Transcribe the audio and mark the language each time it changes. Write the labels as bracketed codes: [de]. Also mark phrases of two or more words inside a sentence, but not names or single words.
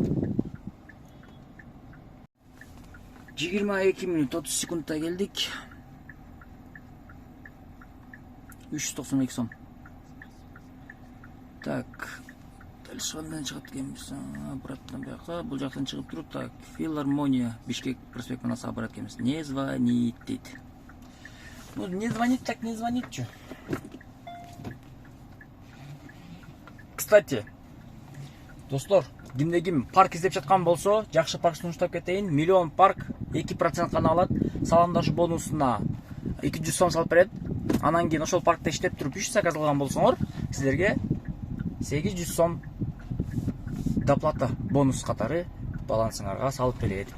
[ky] 22 минут 30 секундта келдик. 392 сом. [ru] Так, дальше [ky] кандай чыгат экенбиз? Обратно бияка, бул жактан чыгып туруп, так, Филармония, Бишкек проспектинен саап барат экенбиз. [ru] Не звонит дейт. Ну, не звонит, так не звонит, чё. [ky] Кстати, достор, кимде-ким парк издеп жаткан болсо, жакшы парк сунуштап кетейин. Миллион парк 2% гана алат. Саламдашы бонусуна 200 сом салып берет. Анан кийин ошол паркта иштеп туруп 3 заказ алган болсоңор, силерге 800 сом доплата бонус катары балансыңарга салып берет.